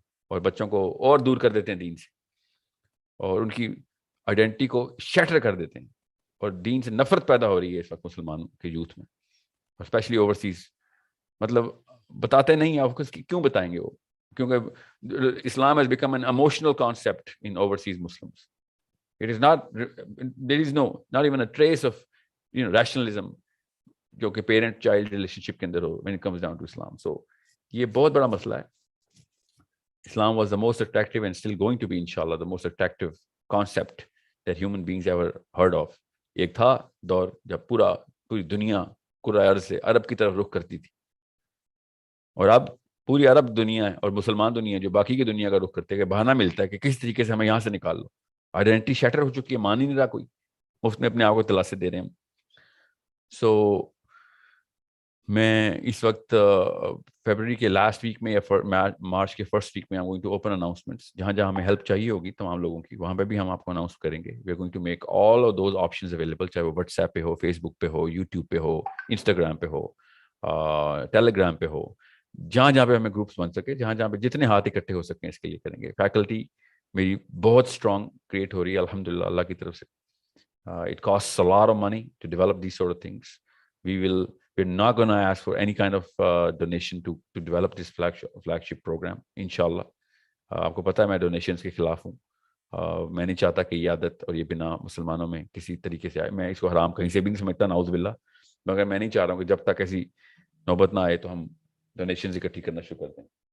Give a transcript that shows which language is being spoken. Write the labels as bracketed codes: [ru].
[ur] اور بچوں کو اور دور کر دیتے ہیں دین سے, اور ان کی آئیڈینٹی کو شیٹر کر دیتے ہیں, اور دین سے نفرت پیدا ہو رہی ہے اس وقت مسلمانوں کے یوتھ میں, اسپیشلی اوورسیز. مطلب بتاتے نہیں ہیں, آپ کو کیوں بتائیں گے وہ, کیونکہ اسلام [en] has become an emotional concept in overseas Muslims. It is not, there is not even a trace of rationalism [ur] جو کہ پیرنٹ چائلڈ ریلیشن شپ کے اندر ہو [en] when it comes down to Islam. [ur] So یہ بہت بڑا مسئلہ ہے. [en] Islam was the most attractive and still going to be inshallah the most attractive concept that human beings ever heard of. [ur] ایک تھا دور جب پوری دنیا کرۂ ارض سے عرب کی طرف رخ کرتی تھی, اور اب پوری عرب دنیا ہے اور مسلمان دنیا جو باقی کی دنیا کا رخ کرتے ہیں, بہانہ ملتا ہے کہ کس طریقے سے ہمیں یہاں سے نکال لو. آئیڈینٹی شیٹر ہو چکی ہے, مان ہی نہیں رہا کوئی, مفت میں اپنے آپ کو تلاشے دے رہے ہیں. سو میں اس وقت فیبرری کے لاسٹ ویک میں یا مارچ کے فرسٹ ویک میں [en] I'm going to open announcements. [ur] جہاں جہاں ہمیں ہیلپ چاہیے ہوگی تمام لوگوں کی, وہاں پہ بھی ہم آپ کو اناؤنس کریں گے. [en] We are going to make all of those options available, [ur] چاہے وہ واٹس ایپ پہ ہو, فیس بک پہ ہو, یوٹیوب پہ ہو, انسٹاگرام پہ ہو, ٹیلیگرام پہ ہو, جہاں جہاں پہ ہمیں گروپس بن سکے, جہاں جہاں پہ جتنے ہاتھ اکٹھے ہو سکیں اس کے لیے کریں گے. فیکلٹی میری بہت اسٹرانگ کریٹ ہو رہی ہے الحمدللہ اللہ کی طرف سے. [en] It costs a lot of money to develop these sort of things. We're not going to ask for any kind of donation to develop this flagship program, inshallah. [ur] آپ کو پتہ ہے میں ڈونیشنز کے خلاف ہوں. میں نہیں چاہتا کہ یہ عادت اور یہ بنا مسلمانوں میں کسی طریقے سے آئے. میں اس کو حرام کہیں سے بھی نہیں سمجھتا, نعوذ باللہ, مگر میں نہیں چاہ رہا ہوں کہ جب تک ایسی نوبت نہ آئے تو ہم ڈونیشنز اکٹھی کرنا شروع کر دیں.